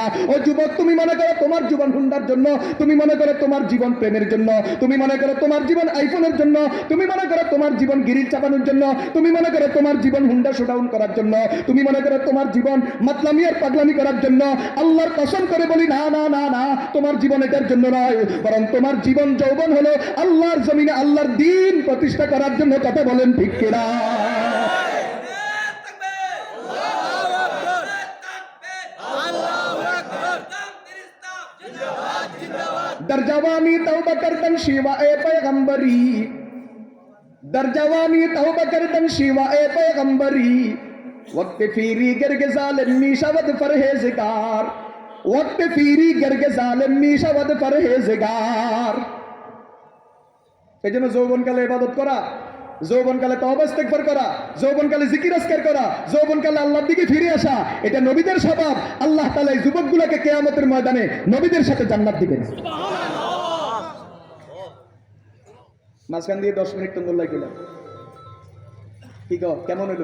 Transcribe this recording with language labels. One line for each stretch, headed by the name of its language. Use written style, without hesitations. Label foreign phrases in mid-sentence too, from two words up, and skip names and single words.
Bangla: ও যুবক, তুমি মনে করো তোমার জীবন হুন্ডার জন্য, তুমি মনে করো তোমার জীবন প্রেমের জন্য, তুমি মনে করো তোমার জীবন আইফোনের জন্য, তুমি মনে করো তোমার জীবন গিরিল চাপানোর জন্য, তুমি মনে করো তোমার জীবন হুন্ডা শোডাউন করার জন্য, তুমি মনে করো তোমার জীবন মাতলামি আর পাগলামি করার জন্য। আল্লাহর কসম করে বলি, না না না না, তোমার জীবন এটার জন্য নয়, বরং তোমার জীবন যৌবন হলো আল্লাহর জমিনে আল্লাহর দ্বীন প্রতিষ্ঠা করার জন্য। কথা বলেন ঠিক কিনা?
Persian: در جوانی توبہ کردن شیوائے پیغمبری، در جوانی توبہ کردن شیوائے پیغمبری، وقت فیری گرگ ظالم می شود پرہیزگار، وقت فیری گرگ ظالم می شود پرہیزگار।
Bangla: এজন্য যৌবনকালে ইবাদত করা, যৌবনকালে তওবা ইস্তেগফার করা, যৌবনকালে জিকির আজকার করা, যৌবনকালে আল্লাহর দিকে ফিরে আসা, এটা নবীদের স্বভাব। আল্লাহ তাআলা এই যুবকগুলোকে কিয়ামতের ময়দানে নবীদের সাথে জান্নাত দিবেন। মাঝখান দিয়ে 10 মিনিট তো লাই গেলাম, কি কও কেমন হলো?